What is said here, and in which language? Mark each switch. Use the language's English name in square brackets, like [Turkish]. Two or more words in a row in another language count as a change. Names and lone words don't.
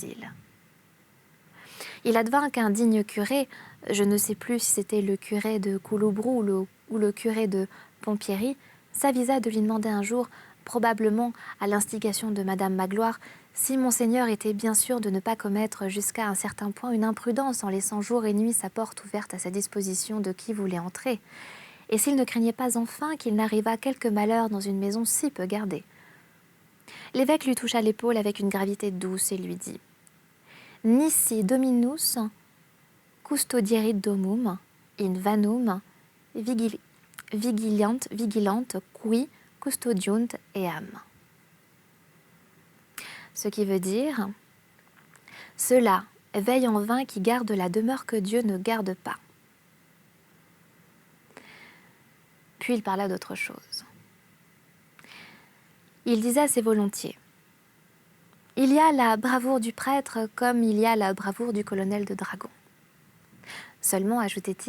[French] » Il advint qu'un digne curé, je ne sais plus si c'était le curé de Couloubrou ou le curé de Pompierry, s'avisa de lui demander un jour, probablement à l'instigation de Madame Magloire, si Monseigneur était bien sûr de ne pas commettre jusqu'à un certain point une imprudence en laissant jour et nuit sa porte ouverte à sa disposition de qui voulait entrer, et s'il ne craignait pas enfin qu'il n'arrivât quelque malheur dans une maison si peu gardée. L'évêque lui toucha l'épaule avec une gravité douce et lui dit « [Latin] Nisi dominus custodierit domum in vanum vigilant qui custodiunt eam. [French] » Ce qui veut dire « Ceux-là veillent en vain qui gardent la demeure que Dieu ne garde pas. » Puis il parla d'autre chose. Il disait assez volontiers « Il y a la bravoure du prêtre comme il y a la bravoure du colonel de dragons.